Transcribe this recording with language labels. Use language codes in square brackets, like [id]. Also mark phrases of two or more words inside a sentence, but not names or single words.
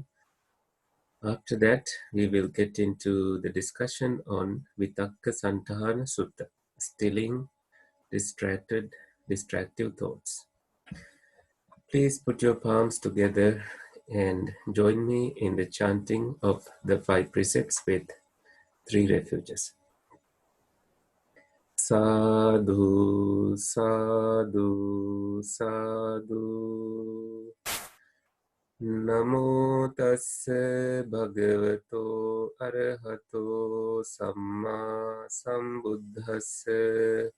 [en] After that, we will get into the discussion on Vitakka saṇṭhāna Sutta, stilling distractive thoughts. Please put your palms together and join me in the chanting of the 5 precepts with 3 refuges. [pi] Sadhu, sadhu, sadhu. Namo tassa bhagavato arahato samma sambuddhassa.